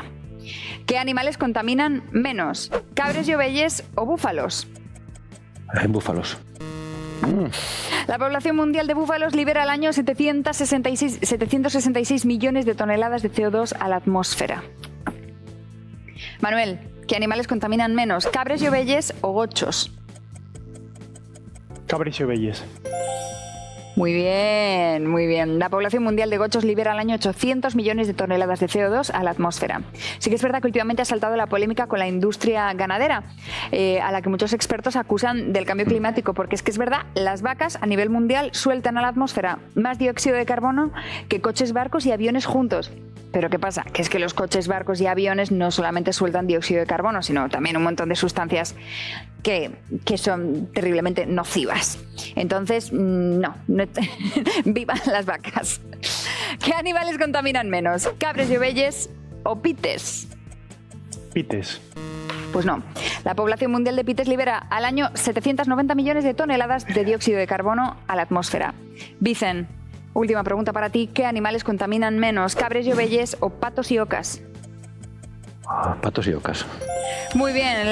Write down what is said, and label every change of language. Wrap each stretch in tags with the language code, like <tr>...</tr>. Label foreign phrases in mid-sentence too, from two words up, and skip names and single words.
<es>¿Qué animales contaminan menos?</es> <ast>¿Cabres y ovelles</ast> <es>o búfalos? Hay búfalos. La población mundial de búfalos libera al año 766 millones de toneladas de CO2 a la atmósfera. Manuel, ¿qué animales contaminan menos?</es> <ast>¿Cabres y ovelles</ast> <es>o gochos?</es> <ast>Cabres y ovelles.</ast> <es>Muy bien, muy bien. La población mundial de gochos libera al año 800 millones de toneladas de CO2 a la atmósfera. Sí que es verdad que últimamente ha saltado la polémica con la industria ganadera, a la que muchos expertos acusan del cambio climático, porque es que es verdad, las vacas a nivel mundial sueltan a la atmósfera más dióxido de carbono que coches, barcos y aviones juntos. Pero ¿qué pasa? Que es que los coches, barcos y aviones no solamente sueltan dióxido de carbono, sino también un montón de sustancias que son terriblemente nocivas. Entonces, no. ¡Vivan las vacas! ¿Qué animales contaminan menos?</es> <ast>¿Cabres y ovelles</ast> <es>o pites? Pites. Pues no. La población mundial de pites libera al año 790 millones de toneladas de dióxido de carbono a la atmósfera. Vicen, última pregunta para ti. ¿Qué animales contaminan menos?</es> <ast>¿Cabres y ovelles</ast> <es>o patos y ocas? Patos y ocas. Muy bien.</es>